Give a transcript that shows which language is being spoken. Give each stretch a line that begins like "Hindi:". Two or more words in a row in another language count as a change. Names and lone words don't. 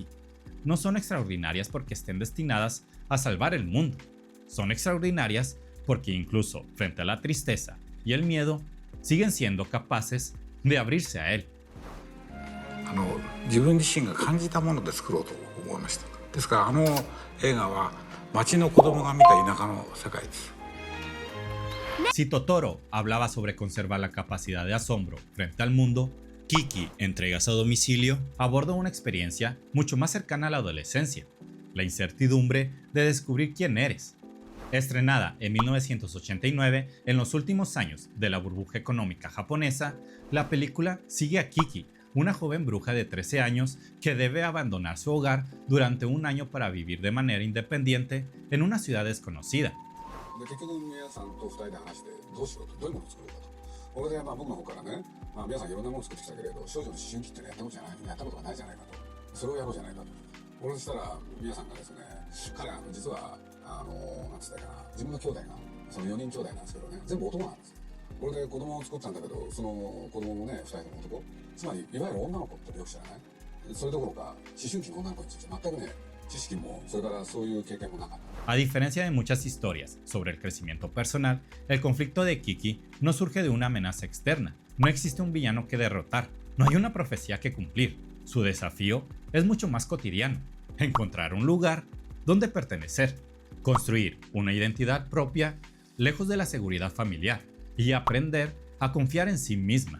Spanish: No son extraordinarias porque estén destinadas a salvar el mundo, son extraordinarias porque incluso frente a la tristeza y el miedo siguen siendo capaces de abrirse a él.
Japanese: 自分自身が感じたもので作ろうと思いました。ですから映画は町の子供が見た田舎の世界です。
Spanish: Si Totoro hablaba sobre conservar la capacidad de asombro frente al mundo, Kiki, Entregas a domicilio, aborda una experiencia mucho más cercana a la adolescencia, la incertidumbre de descubrir quién eres. Estrenada en 1989, en los últimos años de la burbuja económica japonesa, la película sigue a Kiki, una joven bruja de 13 años que debe abandonar su hogar durante un año para vivir de manera independiente en una ciudad desconocida.
Japanese: 結局皆さんと2人で話してどうしようと、どういうものを作ろうかと。これで僕の方からね、皆さんいろんなものを作ってきたけれど少女の思春期ってのやったことがないじゃないかと、それをやろうじゃないかと。これでしたら皆さんがですね、彼は実はなんつったかな、自分の兄弟がその4人兄弟なんですけどね、全部男なんです。これで子供を作ったんだけど、その子供もね2人とも男、つまりいわゆる女の子ってよく知らない。それどころか思春期の女の子について全くね知識もそれからそういう経験もなかった。
Spanish: A diferencia de muchas historias sobre el crecimiento personal, el conflicto de Kiki no surge de una amenaza externa. No existe un villano que derrotar, no hay una profecía que cumplir. Su desafío es mucho más cotidiano: encontrar un lugar donde pertenecer, construir una identidad propia lejos de la seguridad familiar y aprender a confiar en sí misma.